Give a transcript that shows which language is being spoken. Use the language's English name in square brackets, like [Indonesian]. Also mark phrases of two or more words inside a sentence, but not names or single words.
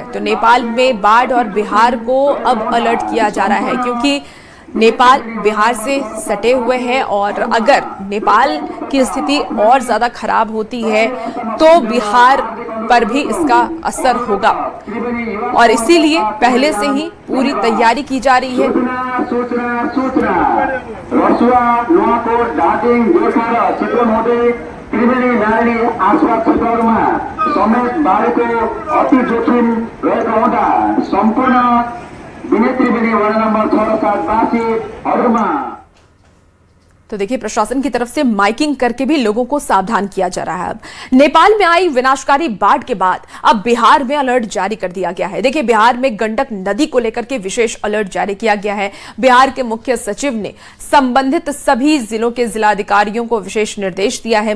[Hindi] तो नेपाल में बाढ़ और बिहार को अब अलर्ट किया जा रहा है, क्योंकि नेपाल बिहार से सटे हुए हैं और अगर नेपाल की स्थिति और ज्यादा खराब होती है तो बिहार पर भी इसका असर होगा और इसीलिए पहले से ही पूरी तैयारी की जा रही है। [Nepali] त्रिवेणी नारायणी आसपास क्षेत्रहरूमा समेत बाढको अति जोखिम रहेका हुँदा सम्पूर्ण विनय त्रिवेणी वार्ड नंबर 6 र 7 वासीहरूमा। [Hindi] तो देखिए प्रशासन की तरफ से माइकिंग करके भी लोगों को सावधान किया जा रहा है। अब नेपाल में आई विनाशकारी बाढ़ के बाद अब बिहार में अलर्ट जारी कर दिया गया है। देखिए बिहार में गंडक नदी को लेकर के विशेष अलर्ट जारी किया गया है। बिहार के मुख्य सचिव ने संबंधित सभी जिलों के जिलाधिकारियों को विशेष निर्देश दिया है।